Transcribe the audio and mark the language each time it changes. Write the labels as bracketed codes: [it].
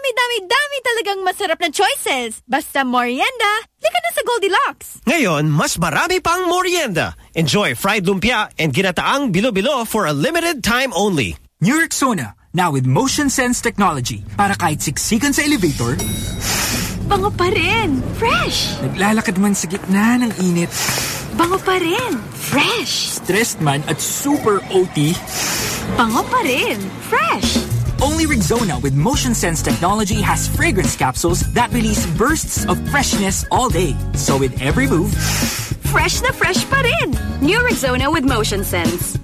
[tl] Ang dami talagang masarap na choices. Basta morienda, lika na sa Goldilocks. Ngayon, mas marami pang morienda. [en] Enjoy fried lumpia and ginataang bilo-bilo for a limited time only. New Rexona, now with motion sense technology. [tl] Para kahit siksikan sa elevator, bango pa rin, fresh. Naglalakad man sa gitna ng init, bango pa rin, fresh. Stressed man at super OT, bango pa rin, fresh. [en] Only Rexona with Motion Sense technology has fragrance capsules that release bursts of freshness all day. So with every move, [tl] fresh na fresh pa rin! New Rexona with Motion Sense.